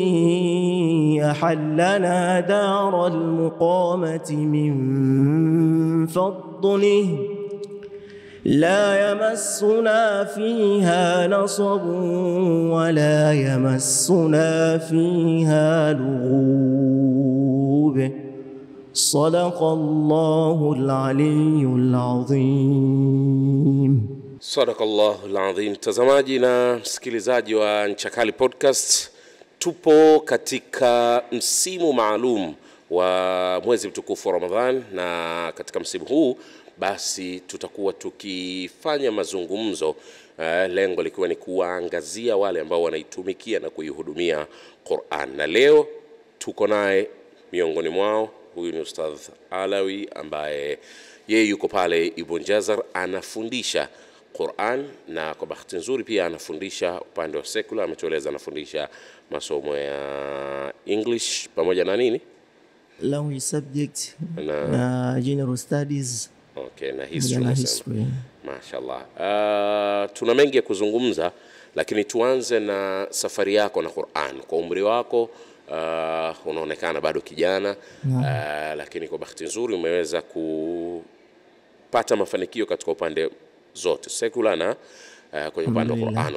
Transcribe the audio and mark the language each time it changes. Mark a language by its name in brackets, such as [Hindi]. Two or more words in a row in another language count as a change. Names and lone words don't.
[Arabic] أحلنا دار المقامة من فضله لا يمسنا فيها نصب ولا يمسنا فيها لغوب صدق الله العلي العظيم. صدق الله العظيم. [Swahili] Mtazamaji na msikilizaji wa Ncha Kali Podcast, tupo katika msimu maalum wa mwezi mtukufu wa Ramadhan, na katika msimu huu basi tutakuwa tukifanya mazungumzo, lengo likiwa ni kuwaangazia wale ambao wanaitumikia na kuihudumia Qur'an. Na leo tuko naye miongoni mwao, huyu ni Ustadh Alawi ambaye yeye yuko pale Ibn Jazar anafundisha Qur'an, na kwa bahati nzuri pia anafundisha upande wa secular. Ametueleza anafundisha masomo ya English pamoja na nini? [English] Language subject na general studies. [Swahili] Okay, na history. Mashallah. Tuna mengi ya kuzungumza, lakini tuanze na safari yako na Qur'an. Kwa umri wako unaonekana bado kijana, lakini kwa bahati nzuri umeweza kupata mafanikio katika upande zote, secular na kwenye upande wa Qur'an.